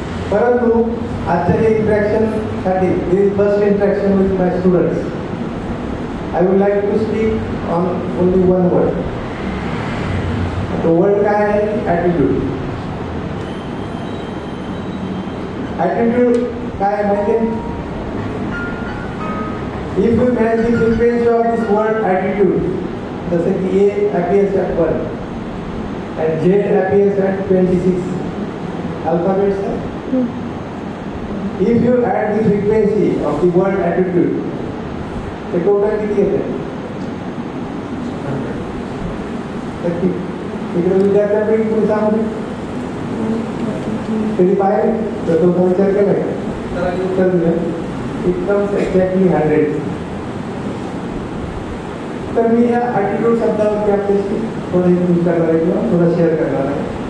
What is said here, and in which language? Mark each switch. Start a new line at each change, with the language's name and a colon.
Marathi: परंतु आजच्या इंटरॅक्शनसाठी
English: This first interaction with my students, I would like to speak on only one word.
Marathi: तो word काय आहे?
English: Attitude.
Marathi: ॲटिट्यूड काय आहे माहिती आहे?
English: If you manage the frequency of this word attitude,
Marathi: जसे की
English: A appears at 1 and J appears at 26 alphabets are. If you add the frequency of the word attitude,
Marathi: ते टोटल किती येते? तिकडे विद्यार्थ्यांपैकी कोणी सांगू कधी पाहिजे तर तो विचार केला का? तर उत्तर दिलं
English: it comes exactly 100.
Marathi: तर मी या ॲटिट्यूड शब्दावरती आपल्याशी थोडं यूज करणार आहे किंवा थोडं शेअर करणार आहे.